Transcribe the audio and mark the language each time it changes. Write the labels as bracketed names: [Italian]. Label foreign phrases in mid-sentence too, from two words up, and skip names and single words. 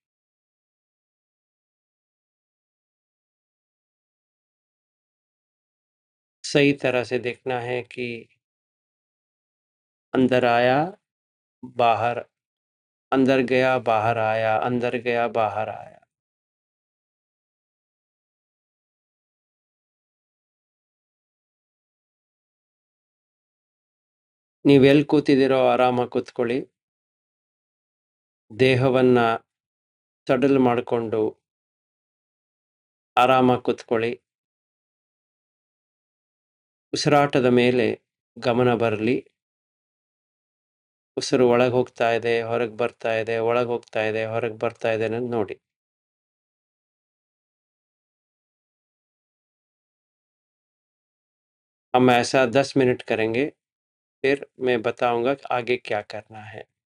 [Hindi] सही तरह से देखना है कि अंदर आया, बाहर, अंदर गया, बाहर आया, अंदर गया, बाहर आया। [Kannada] ನೀವೆಲ್ಲಿ ಕೂತಿದ್ದೀರೋ ಆರಾಮಾಗಿ ಕೂತ್ಕೊಳ್ಳಿ. ದೇಹವನ್ನ ಸಡಲ್ ಮಾಡಿಕೊಂಡು ಆರಾಮಾಗಿ ಕೂತ್ಕೊಳ್ಳಿ. ಉಸಿರಾಟದ ಮೇಲೆ ಗಮನ ಬರಲಿ. ಉಸಿರು ಒಳಗೆ ಹೋಗ್ತಾ ಇದೆ, ಹೊರಗೆ ಬರ್ತಾ ಇದೆ, ಒಳಗೆ ಹೋಗ್ತಾ ಇದೆ, ಹೊರಗೆ ಬರ್ತಾ ಇದೆ ಅನ್ನೋದು ನೋಡಿ. [Hindi] हम ऐसा 10 मिनट करेंगे, फिर मैं बताऊंगा कि आगे क्या करना है।